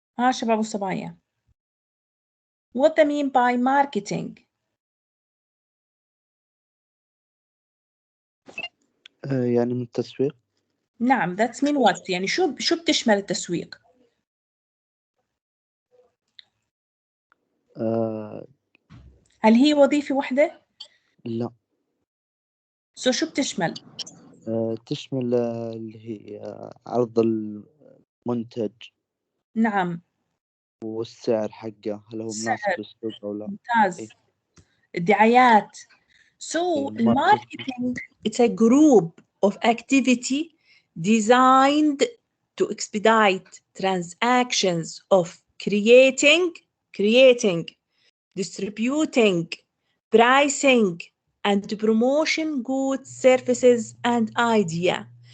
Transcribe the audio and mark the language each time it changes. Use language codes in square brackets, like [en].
[ar] شباب الصبايا. [en] What do you mean by marketing? [ar] يعني من التسويق. [en] نعم, that's mean what? [ar] يعني شو بتشمل التسويق؟ هل هي وظيفة واحدة؟ لا. شو بتشمل؟ تشمل اللي هي عرض المنتج. نعم. والسعر حقه هل هو مناسب للسوق أو لا. ممتاز. الدعايات. [en] So marketing, it's a group of activity designed to expedite transactions of creating creating, distributing, pricing, and promotion goods, services, and idea.